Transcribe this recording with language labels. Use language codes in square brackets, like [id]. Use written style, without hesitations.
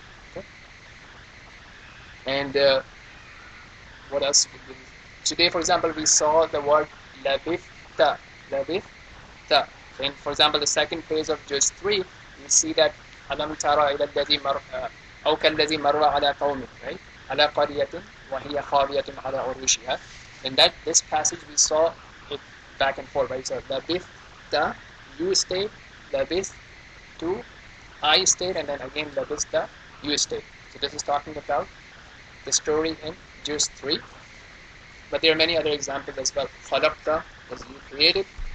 [en] Okay? And what else? Today, for example, we saw the word labithta. Labithta. So in, for example, the second page of juz 3, we see that [ar] ألم ترى إلى الذي مر أو كالذي مر على قوم, [en] right? [ar] على قرية وهي خاوية على عروشها. [en] In that this passage we saw it back and forth, right? So labithta, you state, labith to I state, and then again labithta, you state. So this is talking about the story in juz 3. But there are many other examples as well. Khalaqta is you created.